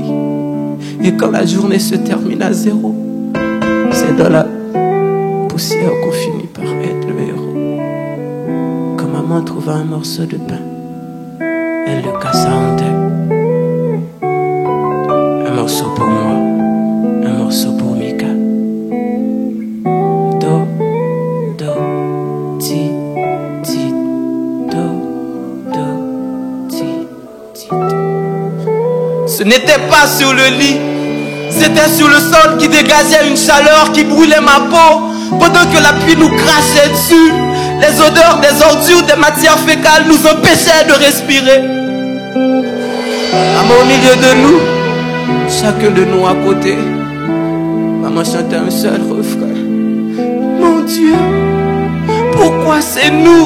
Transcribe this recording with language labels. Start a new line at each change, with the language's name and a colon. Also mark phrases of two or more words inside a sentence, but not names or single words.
French: Et quand la journée se termine à 0, c'est dans la poussière qu'on finit par être le héros. Quand maman trouva un morceau de pain, elle le cassa en 2. Un morceau pour moi, un morceau pour Mika. Do, do, ti, ti, do, do, ti, ti. Ce n'était pas sur le lit, c'était sur le sol qui dégageait une chaleur qui brûlait ma peau pendant que la pluie nous crachait dessus. Les odeurs des ordures, des matières fécales nous empêchaient de respirer. Maman au milieu de nous, chacun de nous à côté, maman chantait un seul refrain: mon Dieu, pourquoi c'est nous?